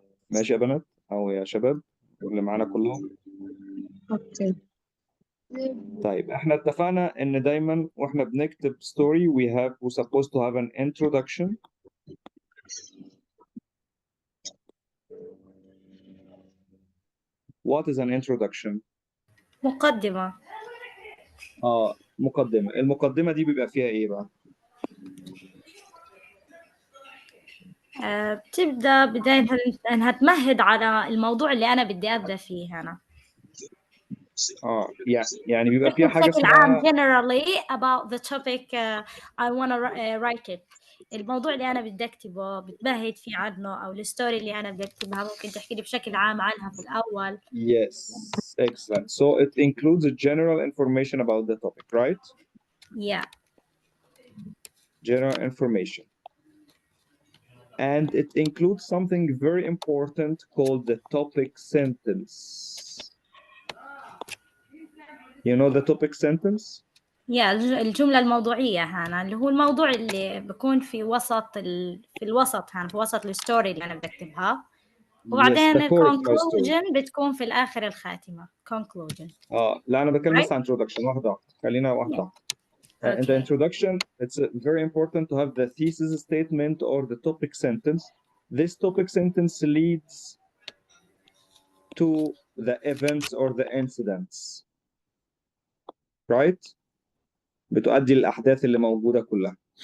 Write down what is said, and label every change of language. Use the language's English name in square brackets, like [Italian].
[Arabic] ماشي يا بنات او يا شباب اللي معانا كلهم؟ [English] Okay. [Arabic] طيب احنا اتفقنا ان دايما واحنا بنكتب [English] story we're supposed to have an introduction. What is an introduction? [Arabic] مقدمة. مقدمة. المقدمة دي بيبقى فيها ايه بقى؟ بتبدأ بداية إنها تمهد على الموضوع اللي أنا بدي أبدأ فيه أنا. يعني بيبقى فيها حاجة بشكل اسمها عام [English] generally about the topic I wanna write it. [Arabic] الموضوع اللي أنا بدي أكتبه بتمهد فيه عنه، أو الستوري اللي أنا بدي أكتبها ممكن تحكي لي بشكل عام عنها في الأول. [English] Yes, excellent. So it includes a general information about the topic, right? Yeah. General information. and it includes something very important called the topic sentence. You know the topic sentence? [Arabic] الجملة الموضوعية هنا اللي هو الموضوع اللي بيكون في وسط في الوسط هنا في وسط الستوري اللي أنا بكتبها، وبعدين [English] Yes, the core of my story. [Arabic] conclusion بتكون في الآخر الخاتمة conclusion. لا أنا بتكلم بس [English] Right? [Arabic] عن introduction. واحدة خلينا واحدة. [English] Yeah. In the Okay. introduction, it's very important to have the thesis statement or the topic sentence. This topic sentence leads to the events or the incidents. Right? [Arabic] بتؤدي للأحداث اللي موجودة كلها.